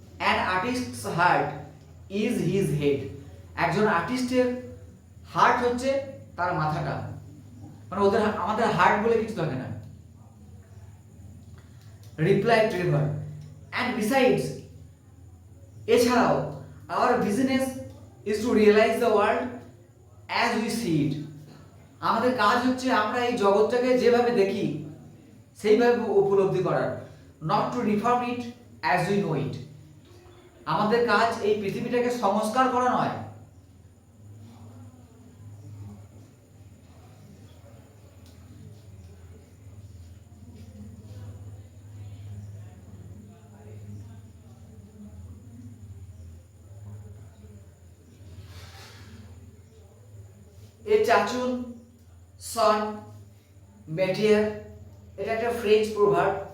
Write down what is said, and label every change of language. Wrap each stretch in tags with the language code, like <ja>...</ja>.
<en>An artist's heart is his head.</en> <bn>একজন আর্টিস্টের heart হচ্ছে তার মাথাটা, মানে আমাদের হার্ট বলে কিছু থাকে না।</bn> <en>reply Trevor, and besides,</en> <bn>এছাড়াও</bn> <en>our business is to realize the world as we see it.</en> <bn>আমাদের কাজ হচ্ছে আমরা এই জগৎটাকে যেভাবে দেখি সেইভাবে উপলব্ধি করার,</bn> <en>not to reform it as we know it.</en> <bn>আমাদের কাজ এই পৃথিবীটাকে সংস্কার করা নয়,</bn> <fr>এ চাচুন সন মেটিয়ার,</fr> <bn>এটা একটা ফ্রেঞ্চ প্রভাব।</bn>